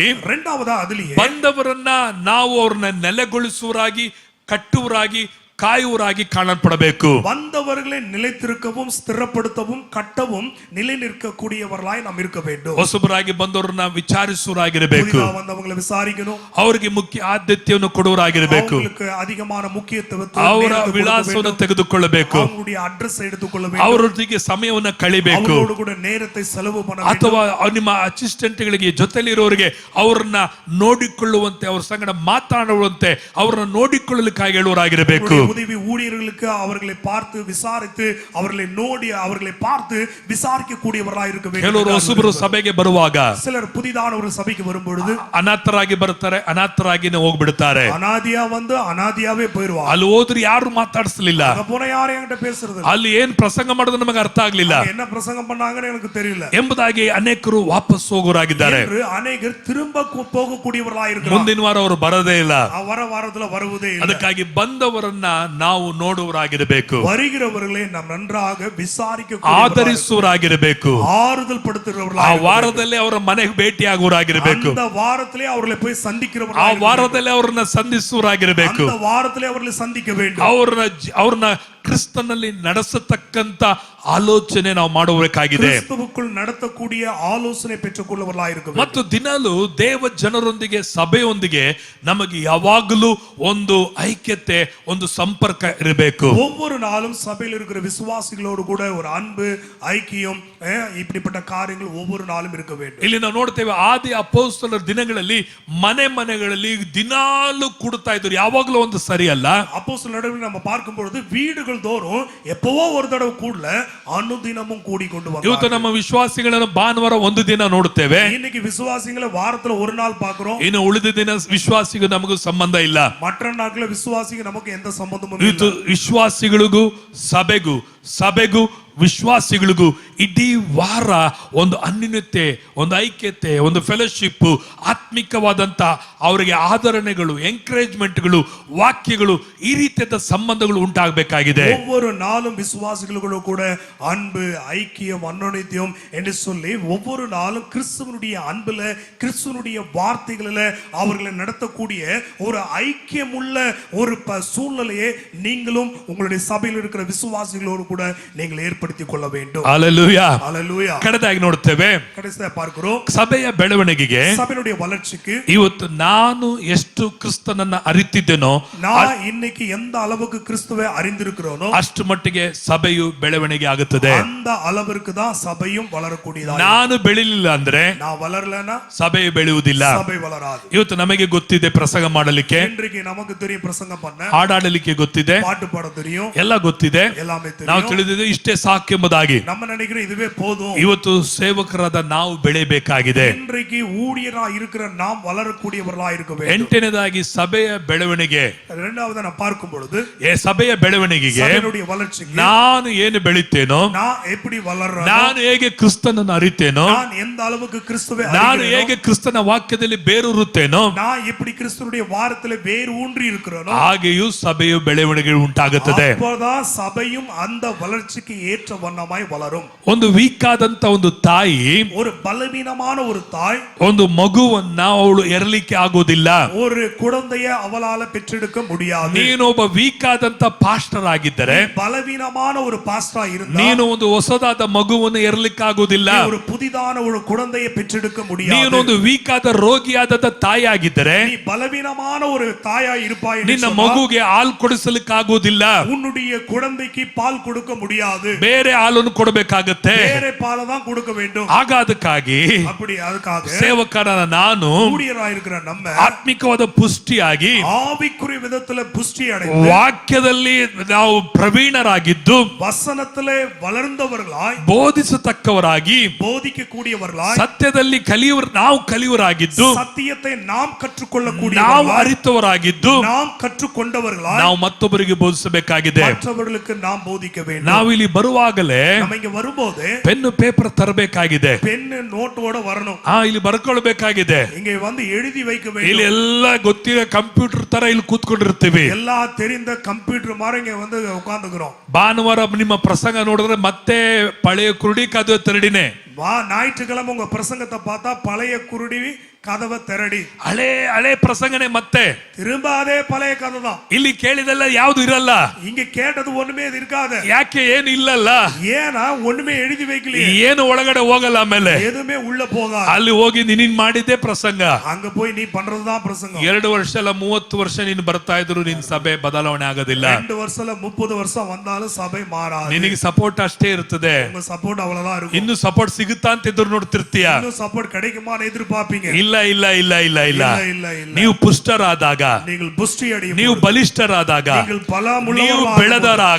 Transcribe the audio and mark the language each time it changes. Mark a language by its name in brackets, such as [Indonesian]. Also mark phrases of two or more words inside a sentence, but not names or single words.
[Tamil] இரண்டாவதா அதிலேயே [Kannada] ಬಂದವರನ್ನ ನಾವು ಅವ್ರನ್ನ ನೆಲೆಗೊಳಿಸುವರಾಗಿ, ಕಟ್ಟುವರಾಗಿ, ಕಾಯುವರಾಗಿ ಕಾಣಲ್ಪಡಬೇಕು. [Tamil] வந்தவர்களை நிலைத்திருக்கவும் ஸ்திரப்படுத்தவும் கட்டவும் நிலை நிற்கக்கூடியவர்களாய் நாம் இருக்க வேண்டும். [Kannada] ಹೊಸಬರಾಗಿ ಬಂದವರನ್ನ ವಿಚಾರಿಸುವರಾಗಿರಬೇಕು. [Tamil] புதிதா வந்தவங்களை விசாரிக்கணும். [Kannada] ಅವರಿಗೆ ಮುಖ್ಯ ಆದ್ಯತೆಯನ್ನು ಕೊಡುವರಾಗಿರಬೇಕು. [Tamil] அவங்களுக்கு அதிகமான ಮುಖ್ಯತ್ವத்தை, [Kannada] ಅವರ ವಿಳಾಸವನ್ನು ತೆಗೆದುಕೊಳ್ಳಬೇಕು. [Tamil] அவங்களுடைய ಅಡ್ರೆಸ್ எடுத்துக்கொள்ள வேண்டும். [Kannada] ಅವರೊಟ್ಟಿಗೆ ಸಮಯವನ್ನು ಕಳಿಬೇಕು. [Tamil] அவரோடு கூட நேரத்தை செலவு பண்ண வேண்டும். [Kannada] ಅಥವಾ ನಿಮ್ಮ ಅಸಿಸ್ಟೆಂಟ್ಗಳಿಗೆ ಜೊತೆಲಿರೋರಿಗೆ ಅವರನ್ನ ನೋಡಿಕೊಳ್ಳುವಂತೆ, ಅವ್ರ ಸಂಗಡ ಮಾತನಾಡುವಂತೆ, ಅವರನ್ನ ನೋಡಿಕೊಳ್ಳಲಿಕ್ಕಾಗಿ ಹೇಳುವರಾಗಿರಬೇಕು. [Tamil] உதவி ஊழியர்களுக்கு அவர்களை பார்த்து விசாரித்து, அவர்களை நோடி அவர்களை பார்த்து விசாரிக்க கூடியவர்களாக இருக்க வேண்டும். [Kannada] ಕೆಲವರು ಹೊಸಬರು ಸಭೆಗೆ ಬರುವಾಗ [Tamil] சிலர் புதிதான ஒரு சபைக்கு வரும்பொழுது [Kannada] ಅನಾಥರಾಗಿ ಬರ್ತಾರೆ, ಅನಾಥರಾಗಿನೇ ಹೋಗ್ಬಿಡ್ತಾರೆ. [Tamil] அனாதியா வந்து அனாதியாவே போயிடுவாங்க. [Kannada] ಅಲ್ಲಿ ಹೋದ್ರೆ ಯಾರು ಮಾತಾಡಿಸ್ಲಿಲ್ಲ, [Tamil] அங்க போன யாரும் என்கிட்ட பேசுறது இல்ல. [Kannada] ಅಲ್ಲಿ ಏನ್ ಪ್ರಸಂಗ ಮಾಡೋದು ನಮಗೆ ಅರ್ಥ ಆಗ್ಲಿಲ್ಲ [Tamil] என்ன பிரசங்கம் பண்ணாங்கன்னு எனக்கு தெரியல [Kannada] ಎಂಬುದಾಗಿ ಅನೇಕರು ವಾಪಸ್ ಹೋಗೋರಾಗಿದ್ದಾರೆ. [Tamil] என்று அநேகர் திரும்ப போகக்கூடியவர்களாக இருக்கிறாங்க. [Kannada] ಮುಂದಿನ ವಾರ ಅವರು ಬರೋದೇ ಇಲ್ಲ. [Tamil] வர வாரத்துல வருவதே இல்லை. [Kannada] ಅದಕ್ಕಾಗಿ ಬಂದವರನ್ನ ನಾವು ನೋಡುವರಾಗಿರಬೇಕು, [Tamil] வருகிறவர்களை நாம் நன்றாக விசாரிக்க, [Kannada] ಆದರಿಸುವರಾಗಿರಬೇಕು. [Tamil] ஆறுதல் ಆ படுத்துகிறவர்களாக, [Kannada] ವಾರದಲ್ಲಿ ಅವರ ಮನೆಗೆ ಭೇಟಿಯಾಗುವರಾಗಿರಬೇಕು. [Tamil] அந்த வாரத்திலே அவர்களை போய் ಆ சந்திக்கிறவர்களாக, [Kannada] ವಾರದಲ್ಲಿ ಅವರನ್ನ ಸಂಧಿಸುವರಾಗಿರಬೇಕು. [Tamil] அந்த வாரத்திலே அவர்களை சந்திக்க வேண்டும். [Kannada] ಅವ್ರನ್ನ ಕ್ರಿಸ್ತನಲ್ಲಿ ನಡೆಸತಕ್ಕಂತ ಆಲೋಚನೆ ನಾವು ಮಾಡಬೇಕಾಗಿದೆ. [Tamil] கிறிஸ்துவுக்குள் நடத்தக்கூடிய ஆலோசனை பெற்றுக்கொள்ளவர்களாக இருக்க வேண்டும். [Kannada] ಮತ್ತು ದಿನಾಲು ದೇವ ಜನರೊಂದಿಗೆ, ಸಭೆಯೊಂದಿಗೆ ನಮಗೆ ಯಾವಾಗಲೂ ಒಂದು ಐಕ್ಯತೆ, ಒಂದು ಸಂಪರ್ಕ ಇರಬೇಕು. [Tamil] ஒவ்வொரு நாளும் சபையில் இருக்கிற விசுவாசிகளோடு கூட ஒரு அன்பு, ஐக்கியம், இப்படிப்பட்ட காரியங்கள் ஒவ்வொரு நாளும் இருக்க வேண்டும். [Kannada] ಇಲ್ಲಿ ನಾವು ನೋಡ್ತೇವೆ, ಆದಿ ಅಪೊಸ್ತಲರ ದಿನಗಳಲ್ಲಿ ಮನೆಗಳಲ್ಲಿ ದಿನಾಲು ಕೂಡ್ತಾ ಇದ್ರು. ಯಾವಾಗಲೂ ಒಂದು ಸರಿ ಅಲ್ಲ. [Tamil] அப்போஸ்தலர் நடுவில் நம்ம பார்க்கும் பொழுது வீடுகள் தோறும் எப்பவோ ஒரு தடவை கூடல அனுதினமும் கூடி கொண்டு வந்தாங்க. [Kannada] ಇವತ್ತು ನಮ್ಮ ವಿಶ್ವಾಸಿಗಳನ್ನು ಭಾನುವಾರ ಒಂದು ದಿನ ನೋಡುತ್ತೇವೆ. [Tamil] இன்னைக்கு விசுவாசிகளை வாரத்துல ஒரு நாள் பார்க்கிறோம். [Kannada] ಇನ್ನು ಉಳಿದ ದಿನ ವಿಶ್ವಾಸಿಗೂ ನಮಗೂ ಸಂಬಂಧ ಇಲ್ಲ. [Tamil] மற்ற நாட்கள விசுவாசிக்கு நமக்கு எந்த சம்பந்தமும் [Kannada] ಇದು ಇಲ್ಲ. ವಿಶ್ವಾಸಿಗಳಿಗೂ ಸಭೆಗೂ ವಿಶ್ವಾಸಿಗಳಿಗೂ ಇಡೀ ವಾರ ಒಂದು ಅನ್ಯೋನ್ಯತೆ, ಒಂದು ಐಕ್ಯತೆ, ಒಂದು ಫೆಲೋಶಿಪ್, ಆತ್ಮಿಕವಾದಂತ ಅವರಿಗೆ ಆದರಣೆಗಳು, ಎಂಕರೇಜ್ಮೆಂಟ್ಗಳು, ವಾಕ್ಯಗಳು, ಈ ರೀತಿಯಾದ ಸಂಬಂಧಗಳು ಉಂಟಾಗಬೇಕಾಗಿದೆ. [Tamil] ஒவ்வொரு நாளும் விசுவாசிகளோடு கூட அன்பு, ஐக்கியம், அன்னோனித்தியம் என்று சொல்லி ஒவ்வொரு நாளும் கிறிஸ்துவனுடைய அன்புல, கிறிஸ்துவனுடைய வார்த்தைகளில அவர்களை நடத்தக்கூடிய ஒரு ஐக்கியமுள்ள ஒரு சூழ்நிலையை நீங்களும் உங்களுடைய சபையில் இருக்கிற விசுவாசிகளோடு கூட நீங்கள் ஏற்படுத்திக் கொள்ள வேண்டும். ஹல்லேலூயா. ஹல்லேலூயா. [Kannada] ಕಡೆದಾಗಿ ನೋಡ್ತೇವೆ, [Tamil] கடைசியா பார்க்கிறோம், [Kannada] ಸಭೆಯ ಬೆಳವಣಿಗೆಗೆ [Tamil] சபையுடைய வளர்ச்சிக்கு [Kannada] ಇವತ್ತು ನಾನು ಎಷ್ಟು ಕ್ರಿಸ್ತನನ್ನ ಅರಿತಿದ್ದೇನೋ, [Tamil] நான் இன்னைக்கு எந்த அளவுக்கு கிறிஸ்துவை அறிந்திருக்கிறோனோ [Kannada] ಅಷ್ಟು ಮಟ್ಟಿಗೆ ಸಭೆಯು ಬೆಳವಣಿಗೆ ಆಗುತ್ತದೆ. [Tamil] அந்த அளவிற்கு தான் சபையும் வளரக்கூடியதா. [Kannada] ನಾನು ಬೆಳಿಲಿಲ್ಲ ಅಂದ್ರೆ [Tamil] நான் வளரலனா [Kannada] ಸಭೆಯು ಬೆಳೆಯುವುದಿಲ್ಲ. [Tamil] சபை வளராது. [Kannada] ಇವತ್ತು ನಮಗೆ ಗೊತ್ತಿದೆ ಪ್ರಸಂಗ ಮಾಡಲಿಕ್ಕೆ, [Tamil] இன்றைக்கு நமக்கு தெரியும் பிரசங்கம் பண்ண, [Kannada] ಹಾಡಾಡಲಿಕ್ಕೆ ಗೊತ್ತಿದೆ, [Tamil] பாட்டு பாட தெரியும், [Kannada] ಎಲ್ಲ ಗೊತ್ತಿದೆ, [Tamil] எல்லாமே [Kannada] ನಾವು [Tamil] தெரியும். [Kannada] ತಿಳಿದಿದೆ ಇಷ್ಟೇ ಸಾಕೆಂಬುದಾಗಿ. [Tamil] நம்ம நினைக்கிறோம் இதுவே போதும். [Kannada] ಇವತ್ತು ಸೇವಕರಾದ ನಾವು ಬೆಳೆಯಬೇಕಾಗಿದೆ. [Tamil] இன்றைக்கு ஊழியரா இருக்கிற நாம் வளரக்கூடியவர்களா இருக்க வேண்டும். [Kannada] ಎಂಟನೇದಾಗಿ ಸಭೆಯ ಬೆಳವಣಿಗೆ, [Tamil] இரண்டாவது நான் பார்க்கும் பொழுது [Kannada] ಸಭೆಯ ಬೆಳವಣಿಗೆಗೆ [Tamil] சபையுடைய வளர்ச்சிக்கு [Kannada] ನಾನು ಏನು ಬೆಳಿತೇನೋ, [Tamil] நான் எப்படி வளர்றேன், [Kannada] ನಾನು ಹೇಗೆ ಕ್ರಿಸ್ತನನ್ನು ಅರಿತೇನೋ, [Tamil] நான் எந்த அளவுக்கு கிறிஸ்துவை [Kannada] ನಾನು [Tamil] அறிகிறேனோ, [Kannada] ಹೇಗೆ ಕ್ರಿಸ್ತನ ವಾಕ್ಯದಲ್ಲಿ ಬೇರೂರುತ್ತೇನೋ, [Tamil] நான் எப்படி கிறிஸ்துவுடைய வாரத்திலே வேர் ஊன்றி இருக்கிறேனோ, [Kannada] ಹಾಗೆಯೂ ಸಭೆಯ ಬೆಳವಣಿಗೆ ಉಂಟಾಗುತ್ತದೆ. [Tamil] அப்போதான் சபையும் அந்த வளர்ச்சிக்கு ஏற்ற ஏற்ற வண்ணமாய் வளரும். [Kannada] ಒಂದು ವೀಕ್ ಆದಂತ ಒಂದು ತಾಯಿ [Tamil] ஒரு பலவீனமான ஒரு தாய் [Kannada] ಒಂದು ಮಗುವನ್ನ ಅವಳು ಎರಲಿಕ್ಕೆ ಆಗೋದಿಲ್ಲ. [Tamil] ஒரு குழந்தைய அவளால பெற்றெடுக்க முடியாது. [Kannada] ನೀನೊಬ್ಬ ವೀಕ್ ಆದಂತ ಪಾಸ್ಟರ್ ಆಗಿದ್ದರೆ, [Tamil] பலவீனமான ஒரு பாஸ்டரா இருந்தா [Kannada] ನೀನು ಒಂದು ಹೊಸದಾದ ಮಗುವನ್ನು ಎರಲಿಕ್ಕೆ ಆಗೋದಿಲ್ಲ. [Tamil] ஒரு புதிதான ஒரு குழந்தையை பெற்றெடுக்க முடியாது. [Kannada] ನೀನೊಂದು ವೀಕ್ ಆದ ರೋಗಿಯಾದ ತಾಯಿ ಆಗಿದ್ದರೆ, [Tamil] நீ பலவீனமான ஒரு தாயாய் இருப்பாய். [Kannada] ನಿನ್ನ ಮಗುಗೆ ಹಾಲು ಕೊಡಿಸಲಿಕ್ಕೆ ಆಗೋದಿಲ್ಲ. [Tamil] உன்னுடைய குழந்தைக்கு பால் கொடுக்க முடியாது. [Kannada] ಬೇರೆ ಹಾಲನ್ನು ಕೊಡಬೇಕಾಗತ್ತೆ. ಬೇರೆ ಪಾಲು [Tamil] தான் கொடுக்க வேண்டும். [Kannada] ಆಗ ಅದಕ್ಕಾಗಿ [Tamil] அப்படி அதுக்காக [Kannada] ಸೇವಕರಾದ ನಾನು [Tamil] ஊழியராயிருக்கிற நம்ம [Kannada] ಆತ್ಮಿಕವಾದ ಪುಷ್ಟಿಯಾಗಿ [Tamil] ஆவிக்குரிய விதத்துல புஷ்டி அடைந்து [Kannada] ವಾಕ್ಯದಲ್ಲಿ ನಾವು ಪ್ರವೀಣರಾಗಿದ್ದು [Tamil] வசனத்திலே வளர்ந்தவர்களாய் [Kannada] ಬೋಧಿಸತಕ್ಕವರಾಗಿ [Tamil] போதிக்க கூடியவர்களாய் [Kannada] ಸತ್ಯದಲ್ಲಿ ನಾವು ಕಲಿಯವರಾಗಿದ್ದು [Tamil] சத்தியத்தை நாம் கற்றுக்கொள்ளக்கூடிய [Kannada] ನಾವು ಅರಿತವರಾಗಿದ್ದು [Tamil] நாம் கற்றுக்கொண்டவர்களாய் [Kannada] ನಾವು ಮತ್ತೊಬ್ಬರಿಗೆ ಬೋಧಿಸಬೇಕಾಗಿದೆ. [Tamil] மற்றவர்களுக்கு நாம் போதிக்க வேண்டும். [Kannada] ನಾವು ಇಲ್ಲಿ ಬರುವಾಗಲೇ [Tamil] நம்ம இங்க வரும்போது [Kannada] ಪೆನ್ನು ಪೇಪರ್ ತರಬೇಕಾಗಿದೆ. [Tamil] பென் நோட்டோட வரணும். [Kannada] ಇಲ್ಲಿ ಬರ್ಕೊಳ್ಬೇಕಾಗಿದೆ. [Tamil] இங்க வந்து எழுதி வைக்க [Kannada] ಇಲ್ಲಿ [Tamil] வேண்டும். [Kannada] ಎಲ್ಲ ಗೊತ್ತಿರೋ ಕಂಪ್ಯೂಟರ್ ತರ ಇಲ್ಲಿ ಕೂತ್ಕೊಂಡಿರ್ತೀವಿ. [Tamil] எல்லா தெரிந்த கம்ப்யூட்டர் மாதிரி இங்க வந்து உட்கார்ந்துக்கிறோம். [Kannada] ಭಾನುವಾರ ನಿಮ್ಮ ಪ್ರಸಂಗ ನೋಡಿದ್ರೆ ಮತ್ತೆ [Tamil] பழைய குருடி கதவு திறடியே. ஞாயிற்றுக்கிழமை உங்க பிரசங்கத்தை பார்த்தா பழைய குருடி கதவை ತೆರಡಿ. [Kannada] ಹಳೆ ಪ್ರಸಂಗನೇ ಮತ್ತೆ [Tamil] திரும்ப அதே பழைய கதை தான். [Kannada] ಇಲ್ಲಿ ಕೇಳಿದೆಲ್ಲ ಯಾವುದು ಇರಲ್ಲ. [Tamil] இங்க கேட்டது ஒண்ணுமே இருக்காது. [Kannada] ಯಾಕೆ ಏನು ಇಲ್ಲಲ್ಲ? [Tamil] ஏன்னா ஒண்ணுமே எழுதி வைக்கலையே. [Kannada] ಏನು ಒಳಗಡೆ ಹೋಗಲ್ಲ. ಆಮೇಲೆ [Tamil] எதுவுமே உள்ள போகாது. [Kannada] ಅಲ್ಲಿ ಹೋಗಿ ನೀನ್ ಮಾಡಿದ್ದೆ ಪ್ರಸಂಗ. [Tamil] அங்க போய் நீ பண்றதுதான் பிரசங்கம். [Kannada] 2 ವರ್ಷ ಅಲ್ಲ 30 ವರ್ಷ ನೀನು ಬರ್ತಾ ಇದ್ರು ನಿನ್ ಸಭೆ ಬದಲಾವಣೆ ಆಗೋದಿಲ್ಲ. [Tamil] 2 வருஷம் 30 வருஷம் வந்தாலும் சபை மாறாது. [Kannada] ನಿನಗೆ ಸಪೋರ್ಟ್ ಅಷ್ಟೇ ಇರ್ತದೆ. [Tamil] உங்க ಸಪೋರ್ಟ್ அவ்வளவுதான் இருக்கும். [Kannada] ಇನ್ನು ಸಪೋರ್ಟ್ ಸಿಗುತ್ತಾ ಅಂತ ಎದುರು ನೋಡ್ತಿರ್ತೀಯ. [Tamil] இன்னும் ಸಪೋರ್ಟ್ கிடைக்குமான்னு எதிர்பார்ப்பீங்க. [Kannada] ಇಲ್ಲ ಇಲ್ಲ ಇಲ್ಲ ಇಲ್ಲ ಇಲ್ಲ. [Tamil] இல்ல இல்ல. [Kannada] ನೀವು ಪುಷ್ಟರಾದಾಗ, [Tamil] நீங்கள் புஷ்டி அடையும், [Kannada] ನೀವು ಬಲಿಷ್ಠರಾದಾಗ, [Tamil] நீங்கள் [Kannada] ನೀವು ಬೆಳೆದರಾಗ